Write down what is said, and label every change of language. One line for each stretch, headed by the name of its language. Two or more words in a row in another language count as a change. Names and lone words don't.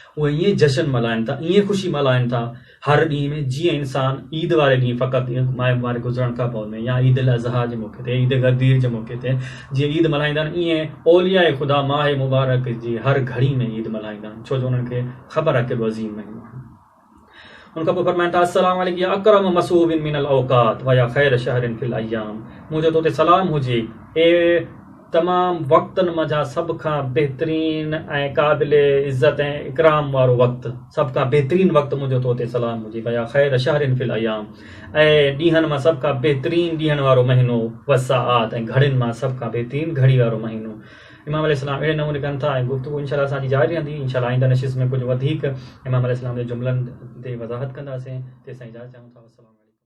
Sindhi: उहे ईअं जश्न मल्हाइनि था, ईअं ख़ुशी मल्हाइनि था हर ॾींहं में, जीअं इंसान ईद वारे ॾींहुं फ़क़ति माह मुबारक गुज़रण खां पोइ में या ईद अल अज़हा जे मौक़े ते, ईद गदीर जे मौक़े ते जीअं ईद मल्हाईंदा आहिनि, ईअं औलिया ख़ुदा माह मुबारक जी हर घड़ी में ईद मल्हाईंदा आहिनि, छो जो उन्हनि खे ख़बर आहे केॾो अज़ीम महीनो आहे। उनखां पोइ फरमाइनि था
Arabic: السلام عليكم يا أكرم مصحوب من الأوقات ويا خير شهر في الأيام,
Sindhi: मुंहिंजो तो ते सलाम हुजे ए तमामु वक़्तनि मंझां सभ खां बहितरीन ऐं क़ाबिल इज़त ऐं इकराम वारो वक़्तु, सभ खां बहितरीन वक़्तु मुंहिंजो तो ते सलाम हुजे,
Arabic: ويا خير شهر في الأيام,
Sindhi: ऐं ॾींहंनि मां सभ खां बहितरीन ॾींहंनि वारो महीनो, वसाआत ऐं घड़ियुनि मां सभ खां बहितरीन घड़ी वारो महीनो। इमाम अलैहिस्सलाम अहिड़े नमूने कनि था ऐं गुफ़्तगू इंशाअल्लाह असांजी जारी रहंदी। इंशाअल्लाह आईंदा नशिस्त में कुझु वधीक इमाम अलैहिस्सलाम जे जुमलनि ते वज़ाहत कंदासीं। तेसिताईं इजाज़त चाहियूं था।